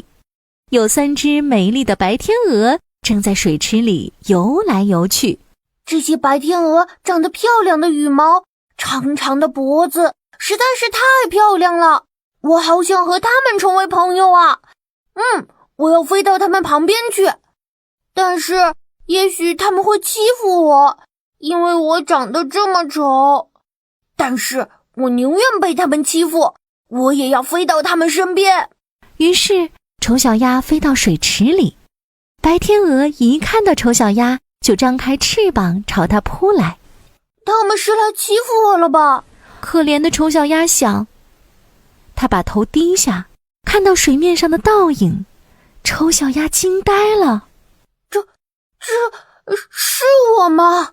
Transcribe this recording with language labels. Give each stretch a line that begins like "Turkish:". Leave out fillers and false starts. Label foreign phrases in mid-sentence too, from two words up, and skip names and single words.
Chinese: 有3隻美麗的白天鵝正在水池裡游來游去。這些白天鵝長得漂亮的羽毛，長長的脖子，實在是太漂亮了。我好想和它們成為朋友啊！我要飛到它們旁邊去。但是，也許他們會欺負我，因為我長得這麼醜。但是我寧願被他們欺負，我也要飛到他們身邊。於是，醜小鴨飛到水池裡。白天鵝一看到醜小鴨，就張開翅膀朝它撲來。他們是來欺負我了吧？可憐的醜小鴨想。它把頭低下，看到水面上的倒影，醜小鴨驚呆了。這是我嗎？